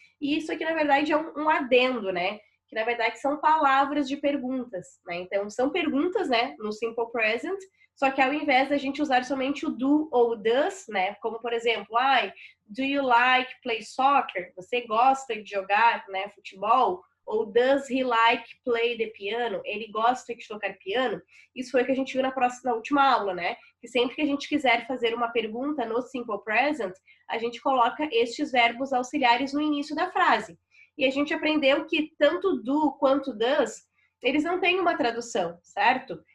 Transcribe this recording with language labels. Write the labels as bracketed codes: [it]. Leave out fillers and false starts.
[pt] E isso aqui, na verdade, é um adendo, né, que na verdade são palavras de perguntas, né, então são perguntas, né, no simple present, só que ao invés da gente usar somente o do ou o does, né, como por exemplo, [en] do you like play soccer? [pt] Você gosta de jogar, né, futebol? Ou [en] does he like play the piano? [pt] Ele gosta de tocar piano? Isso foi o que a gente viu na última aula, né? Que sempre que a gente quiser fazer uma pergunta no simple present, a gente coloca estes verbos auxiliares no início da frase. E a gente aprendeu que tanto do quanto does, eles não têm uma tradução, certo?